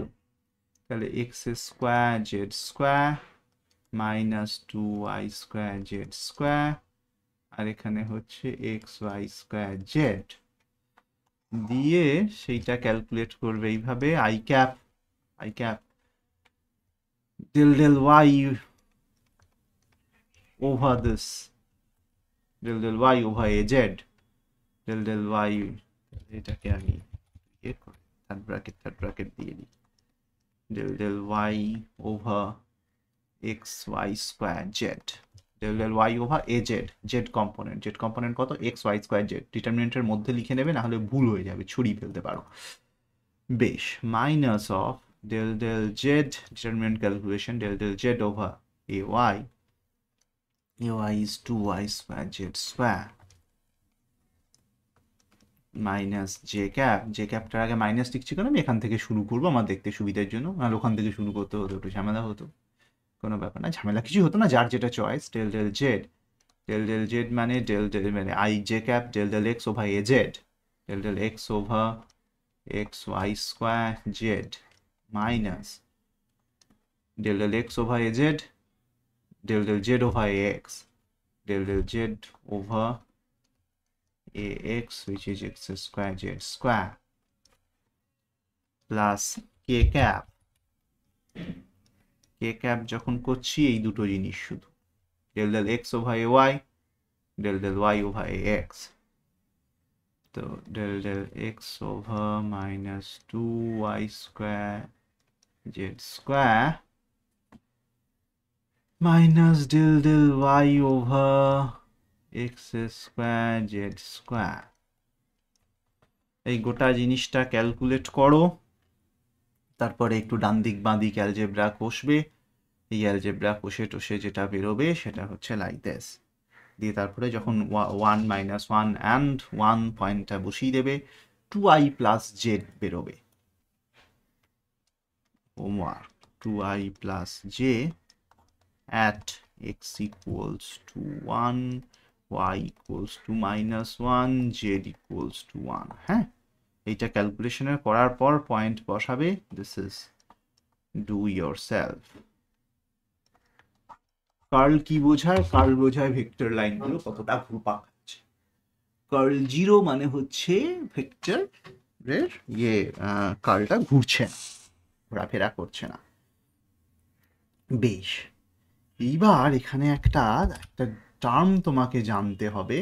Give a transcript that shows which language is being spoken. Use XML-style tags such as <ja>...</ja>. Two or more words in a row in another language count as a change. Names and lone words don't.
<bn>তাহলে</bn> <en>x square z square minus 2y square z square,</en> <bn>আর এখানে হচ্ছে</bn> <en>x y square z</en> <bn>দিয়ে সেইটা ক্যালকুলেট করবে এইভাবে,</bn> <en>i cap del del y over this del del y over az del del y,</en> <bn>এটাকে আমি</bn> <en>third bracket</en> <bn>দিয়ে দিই,</bn> <en>del del y over x y square z del del y over az, z</en> <bn>কম্পোনেন্ট কত,</bn> <en>x y square z,</en> <bn>ডিটারমিনেন্টের মধ্যে লিখে নেবে, না হলে ভুল হয়ে যাবে, ছড়িয়ে ফেলতে পারো। বেশ,</bn> <en>minus of del del z, determinant calculation, del del z over ay is 2y square z square</en> <bn>মাইনাস জে ক্যাপটার আগে মাইনাস লিখছি কারণ আমি এখান থেকে শুরু করবো আমার দেখতে সুবিধার জন্য, আর ওখান থেকে শুরু করতে হতো একটু ঝামেলা হতো, কোনো ব্যাপার না, ঝামেলা কিছু হতো না, যার যেটা চয়েস।</bn> <en>del del z</en> <bn>মানে মানে</bn> <en>i j cap del del x over a z del del x over x y square z minus del del x over az del del z over ax del del z over ax which is x square z square plus k cap</en> <bn>যখন করছি এই দুটো জিনিস শুধু,</bn> <en>del del x over ay del del y over ax, তো del del x over minus 2y square z square</en> <bn>minus del del y over x square z square, এই গোটা জিনিসটা ক্যালকুলেট করো, তারপরে একটু ডান দিক বাঁ দিক অ্যালজেব্রা কষবে, এই অ্যালজেব্রা কষে টষে যেটা বেরোবে সেটা হচ্ছে</bn> <en>like this,</en> <bn>দিয়ে তারপরে যখন 1</bn> <en>minus 1 and 1</en> <bn>পয়েন্টটা বসিয়ে দেবে,</bn> <en>2i plus z</en> <bn>বেরোবে,</bn> <en>homework 2i plus j at x equals to 1, y equals to minus 1, z equals to 1,</en> <bn>হ্যাঁ, এইটা ক্যালকুলেশনের করার পর পয়েন্ট বসাবে,</bn> <en>this is do yourself।</en> <bn>কার্ল কি বোঝায়? কার্ল বোঝায় ভেক্টর লাইনগুলো কতটা ঘুরপাক খাচ্ছে।</bn> <en>curl zero</en> <bn>মানে হচ্ছে ভেক্টরের কার্লটা ঘুরছে না, ঘোরাফেরা করছে না। বেশ, এইবার এখানে একটা টার্ম তোমাকে জানতে হবে।</bn>